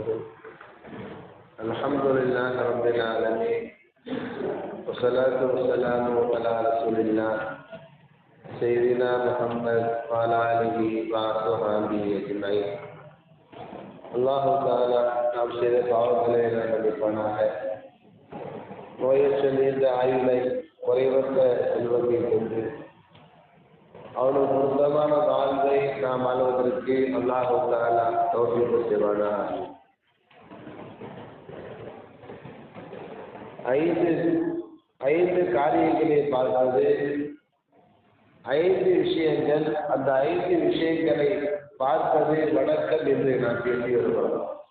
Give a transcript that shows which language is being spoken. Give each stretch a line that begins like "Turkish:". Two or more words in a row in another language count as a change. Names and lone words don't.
Arabic: الحمد لله رب العالمين والصلاة والسلام على رسول الله سيدنا محمد وعلى آله وصحبه أجمعين. الله تعالى
Tamil: நாம் செய்த பாவங்களை நாம் மன்னிப்பானாக. நோயற்ற நீண்ட ஆயுளை குறைவற்ற செல்வத்தை கொண்டு அவனுக்கு பொருத்தமான வாழ்வை நாம் வாழ்வதற்கு
Arabic: الله تعالى
Tamil: தௌஃபீக் செய்வானாக. ஐந்து காரியங்களை பார்ப்பது, 5 விஷயங்கள், அந்த 5 விஷயங்களை பார்ப்பது வணக்கம் என்று நாம் பேசி வருகிறோம்.